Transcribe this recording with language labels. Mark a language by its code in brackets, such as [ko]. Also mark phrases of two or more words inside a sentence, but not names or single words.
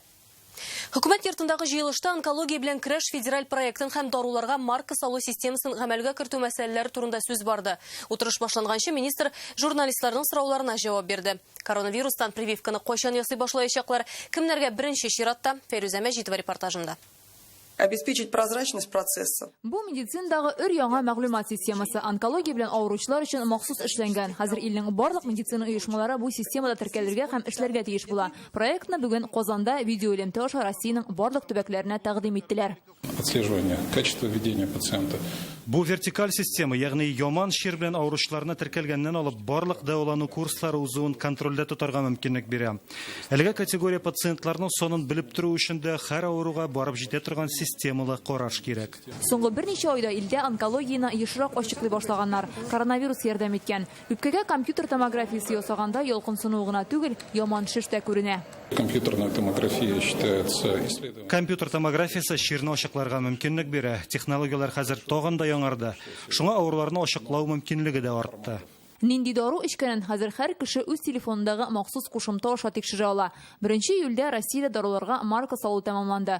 [tt] Хөкүмәт йортындагы җыелышта онкология белән көрәш федераль проектын һәм даруларга марка салу системасын гамәлгә кертү мәсьәләләре турында сүз барды. Утырыш башланганчы министр журналистларның сорауларына җавап бирде. Коронавирустан прививканы кайчан ясый башлаячаклар, кемнәргә беренче чиратта? Фәрүзә Мәҗитова репортажында. [ru] Обеспечить прозрачность процесса. [tt] Бу медицинадагы яңа мәгълүмат системасы онкология белән авыручылар өчен махсус эшләнгән. Хәзер илнең барлык медицина оешмалары бу системада теркәлергә һәм эшләргә тиеш була. Проектны бүген Казанда видео элемтә аша Россиянең барлык төбәкләренә тәкъдим иттеләр. [ru] Отслеживание качества ведения пациента. [tt] Бу вертикаль система, ягъни яман шир белән авыручыларны теркәлгәннән алып барлык дәвалану курслары узуын контрольдә тотарга мөмкинлек бирә. Әлеге категория пациентларның сонын белеп тору өчен дә һәр авыруга барып җитә торган системалы караш кирәк. Соңгы берничә айда илдә онкологияны ешрак ачыклый башлаганнар. Коронавирус ярдәм иткән. Үпкәгә компьютер томографиясе ясаганда ялкынсыну гына түгел, яман шиш тә күренә. [ru] Компьютерная томография считается исследованием. [tt] Компьютер томографиясе ширне ачыкларга мөмкинлек бирә. Технологиялар хәзер тагын да яңарды. Шуңа авыруларны ачыклау мөмкинлеге дә артты. Нинди дару эчкәнен хәзер һәр кеше үз телефонындагы махсус кушымта аша тикшерә ала. 1 июльдә Россиядә даруларга марка салу тәмамланды.